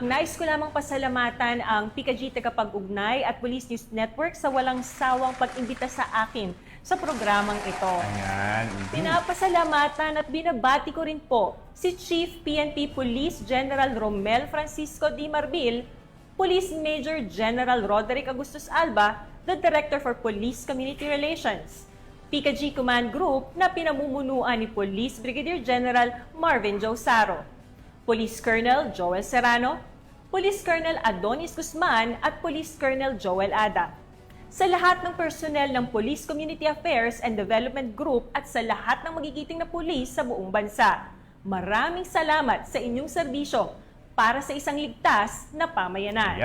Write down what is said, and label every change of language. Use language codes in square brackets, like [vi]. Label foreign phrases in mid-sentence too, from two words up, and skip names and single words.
[tl] Nais ko lamang pasalamatan ang PKG Tagapag-Ugnay at Police News Network sa walang sawang pag-imbita sa akin sa programang ito. Ayan. Pinapasalamatan at binabati ko rin po si Chief PNP Police General Romel Francisco D. Marbil, Police Major General Roderick Agustus Alba, [en] the Director for Police Community Relations, [tl] PKG Command Group na pinamumunuan ni Police Brigadier General Marvin Josaro, Police Colonel Joel Serrano, Police Colonel Adonis Guzman at Police Colonel Joel Ada. Sa lahat ng personnel ng Police Community Affairs and Development Group at sa lahat ng magigiting na pulis sa buong bansa, maraming salamat sa inyong serbisyo para sa isang ligtas na pamayanan.